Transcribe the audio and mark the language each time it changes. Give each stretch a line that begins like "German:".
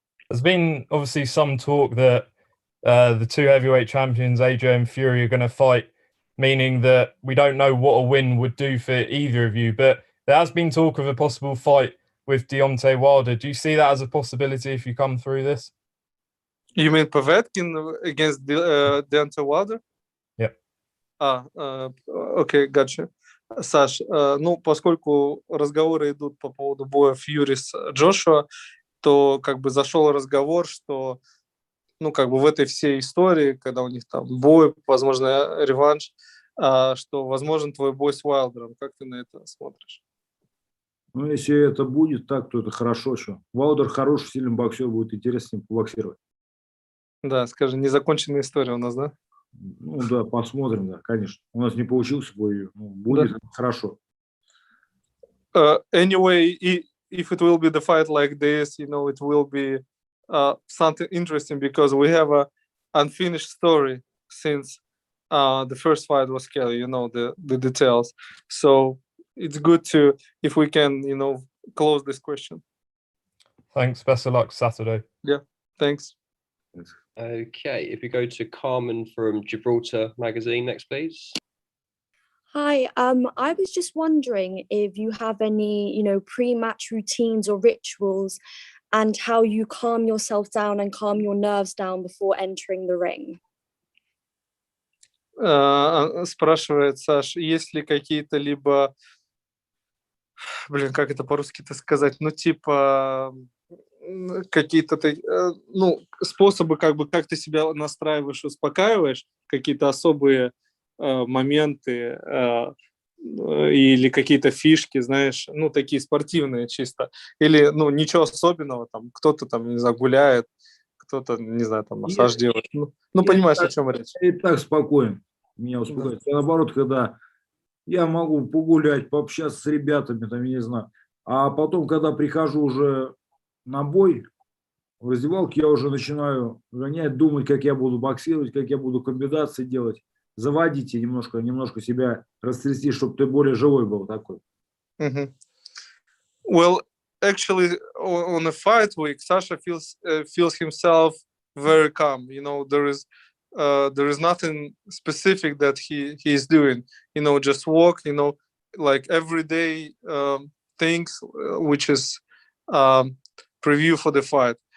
English: There's been obviously some talk that the 2 heavyweight champions, AJ and Fury, are going to fight, meaning that we don't know what a win would do for either of you. But there has been talk of a possible fight with Deontay Wilder. Do you see that as a possibility if you come through this? You mean Povetkin against Deontay Wilder? Yeah. Окей, gotcha.
Russian: Саш, ну, поскольку разговоры идут по поводу боя Фьюри с Джошуа, то как бы зашел разговор, что, ну, как бы в этой всей истории, когда у них там бой, возможно, реванш, что возможен твой бой с Уайлдером. Как ты на это смотришь? Ну, если это будет так, то это хорошо. Что Уайлдер хороший, сильный боксер, будет интересно с ним побоксировать. Да, скажи, незаконченная история у нас, да? Ну да, посмотрим, да, конечно. У нас не получился бой, будет Да. хорошо.
English: Anyway, if it will be the fight like this, you know, it will be something interesting because we have a unfinished story since the first fight was Kelly, you know, the details. So it's good to, if we can, you know, close this question. Thanks. Best of luck Saturday. Yeah, thanks. Okay, if we go to Carmen from Gibraltar Magazine next, please. Hi, I was just wondering if you have any, you know, pre-match routines or rituals and how you calm yourself down and calm your nerves down before entering the ring. Спрашивает Саш, есть ли какие-то либо, как это по-русски-то сказать, ну, типа, какие-то, ну, способы, как бы, как ты себя настраиваешь, успокаиваешь, какие-то особые моменты или какие-то фишки, знаешь, ну, такие спортивные чисто, или, ну, ничего особенного, там, кто-то там, не знаю, гуляет, кто-то, не знаю, там, массаж делает, ну, понимаешь, о чем речь. Я и так спокоен, меня успокаивает. Да. Наоборот, когда я могу погулять, пообщаться с ребятами, там, я не знаю, а потом, когда прихожу уже на бой, в раздевалке, я уже начинаю гонять, думать, как я буду боксировать, как я буду комбинации делать, заводить и немножко себя растрясти, чтобы ты более живой был такой. Well, actually, on a fight week, Sasha feels himself very calm. You know, there is there is nothing specific that he is doing. Just walk. Like everyday things, which is preview for the fight.